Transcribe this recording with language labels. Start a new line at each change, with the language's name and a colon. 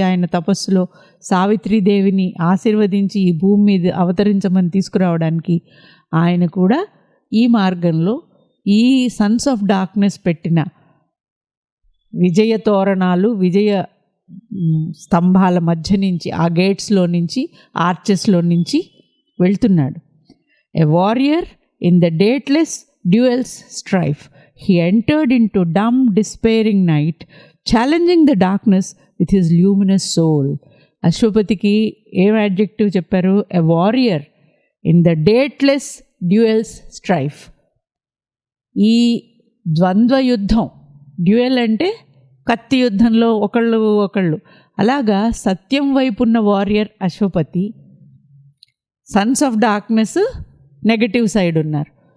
Telugu: ఆయన తపస్సులో సావిత్రీదేవిని ఆశీర్వదించి ఈ భూమి మీద అవతరించమని తీసుకురావడానికి ఆయన కూడా ఈ మార్గంలో ఈ సన్స్ ఆఫ్ డార్క్నెస్ పెట్టిన విజయ తోరణాలు, విజయ స్తంభాల మధ్య నుంచి, ఆ గేట్స్లో నుంచి, ఆర్చెస్లో నుంచి వెళ్తున్నాడు.
English: A warrior in the dateless duel's strife. He entered into dumb, despairing night, challenging the darkness with his luminous soul.
Telugu: అశ్వపతికి ఏం అడ్జెక్టివ్ చెప్పారు?
English: A warrior in the dateless duel's strife.
Telugu: ఈ ద్వంద్వ యుద్ధం, డ్యూయల్ అంటే కత్తి యుద్ధంలో ఒకళ్ళు అలాగా సత్యం వైపున్న warrior Ashwapati, Sons of darkness negative side ఉన్నారు.